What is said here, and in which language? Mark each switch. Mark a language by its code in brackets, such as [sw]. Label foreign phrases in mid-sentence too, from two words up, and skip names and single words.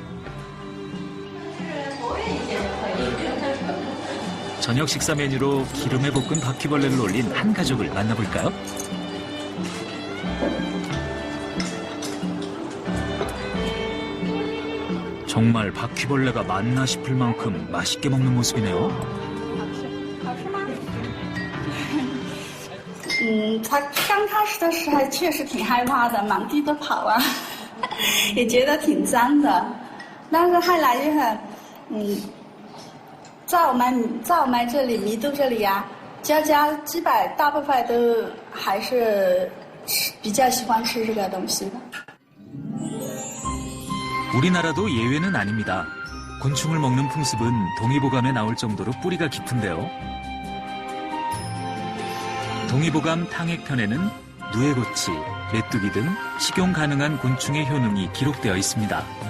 [ko] 저녁 식사 메뉴로 기름에 볶은 바퀴벌레를 올린 한 가족을 만나볼까요? 정말 바퀴벌레가 맞나 싶을 만큼 맛있게 먹는 모습이네요. [zh] 他刚开始的时候确实挺害怕的，满地都跑啊，也觉得挺脏的。但是后来就很，在我们这里弥都这里啊，家家基本大部分都还是比较喜欢吃这个东西的。 [ko] 우리나라도 예외는 아닙니다. 곤충을 먹는 풍습은 동의보감에 나올 정도로 뿌리가 깊은데요. 동의보감 탕액편에는 누에고치, 메뚜기 등 식용 가능한 곤충의 효능이 기록되어 있습니다.